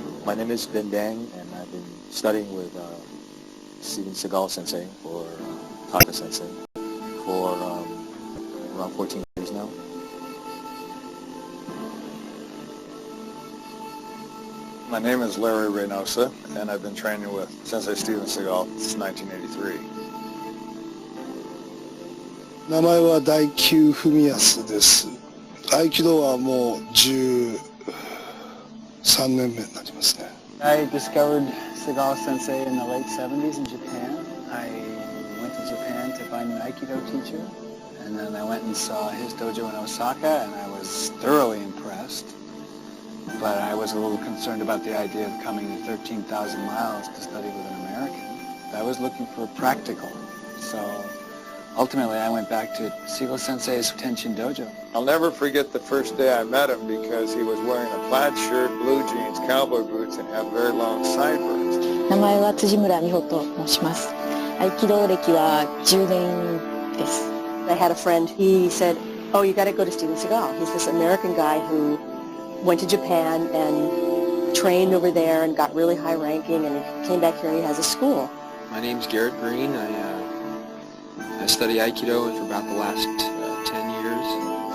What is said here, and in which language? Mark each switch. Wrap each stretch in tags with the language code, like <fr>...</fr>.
<en>My name is Ben Dang, and I've been studying with Seagal Sensei or Taka Sensei for around 14 years now. My name is Larry Reynosa, and I've been training with Sensei Steven Seagal since 1983.</en> <ja>名前は大久文康です。合気道はもう13年目になりますね。</ja> <en>I discovered Seagal Sensei in the late 70s in Japan. I went to Japan to find an Aikido teacher, and then I went and saw his dojo in Osaka, and I was thoroughly impressed. But I was a little concerned about the idea of coming 13,000 miles to study with an American. I was looking for practical, so ultimately I went back to Seagal Sensei's Tenshin Dojo. I'll never forget the first day I met him because he was wearing a plaid shirt, blue jeans, cowboy boots, and had very long sideburns.</en> <ja>名前は辻村美穂と申します。合気道歴は10年です。</ja> <en>I had a friend, he said, oh, you got to go to Steven Seagal. He's this American guy who went to Japan and trained over there and got really high ranking, and he came back here and he has a school. My name's Garrett Green. I study Aikido for about the last 10 years.</en>